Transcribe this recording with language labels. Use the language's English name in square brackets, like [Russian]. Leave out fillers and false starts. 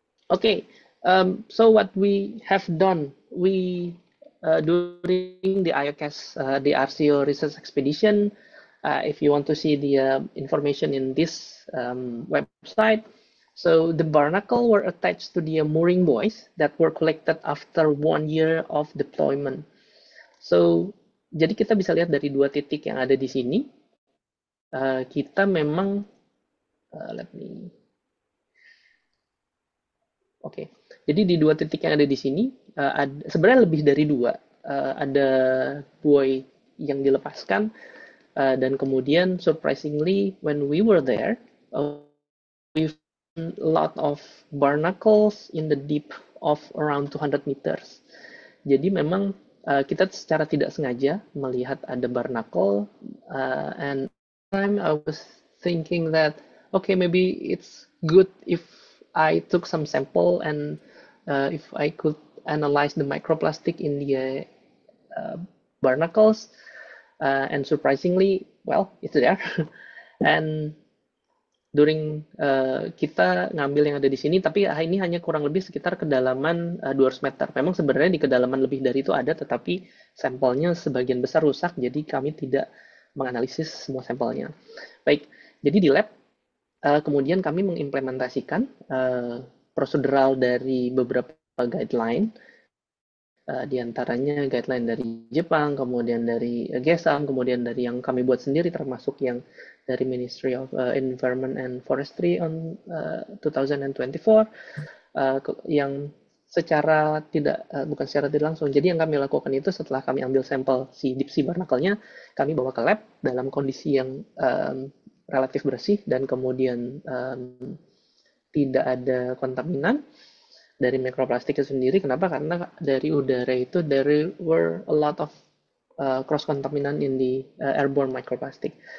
[English] Okay, so what we have done, we during the IOCAS, the RCO research expedition, if you want to see the information in this website, so the barnacle were attached to the mooring buoys that were collected after 1 year of deployment. [Indonesian] So, jadi kita bisa lihat dari dua titik yang ada di sini, kita memang, Oke, jadi di dua titik yang ada di sini, sebenarnya lebih dari dua. Ada buoy yang dilepaskan, dan kemudian [English] surprisingly, when we were there, we found a lot of barnacles in the deep of around 200 meters. [Indonesian] Jadi memang kita secara tidak sengaja melihat ada barnacle, [English] and time I was thinking that, okay, maybe it's good if I took some sample and if I could analyze the microplastic in the barnacles, and surprisingly, well, it's there. And during [Indonesian] kita ngambil yang ada di sini, tapi ini hanya kurang lebih sekitar kedalaman 200 meter. Memang sebenarnya di kedalaman lebih dari itu ada, tetapi sampelnya sebagian besar rusak, jadi kami tidak menganalisis semua sampelnya. Baik, jadi di lab, kemudian kami mengimplementasikan prosedural dari beberapa guideline, di antaranya guideline dari Jepang, kemudian dari GESAM, kemudian dari yang kami buat sendiri, termasuk yang dari Ministry of Environment and Forestry on 2024, yang secara bukan secara tidak langsung. Jadi yang kami lakukan itu setelah kami ambil sampel si deep sea barnacle-nya, kami bawa ke lab dalam kondisi yang relatif bersih dan kemudian tidak ada kontaminan dari mikroplastik itu sendiri. Kenapa? Karena dari udara itu [English] there were a lot of cross contaminant in the airborne microplastic.